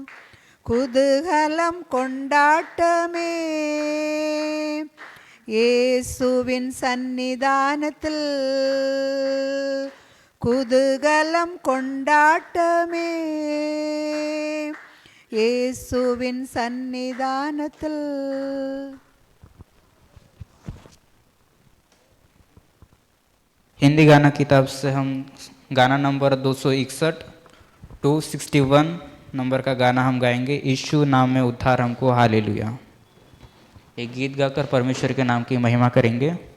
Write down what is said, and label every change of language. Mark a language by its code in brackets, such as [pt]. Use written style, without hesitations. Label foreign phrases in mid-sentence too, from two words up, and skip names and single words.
[ta] குதூகலம் கொண்டாட்டமே இயேசுவின் சந்நிதானத்தில், குதூகலம் கொண்டாட்டமே இயேசுவின் சந்நிதானத்தில். [hi] हिंदी गाना किताब से हम गाना नंबर 261 261 नंबर का गाना हम गाएंगे, यीशु नाम में उद्धार हमको हालेलुया। एक गीत गाकर परमेश्वर के नाम की महिमा करेंगे।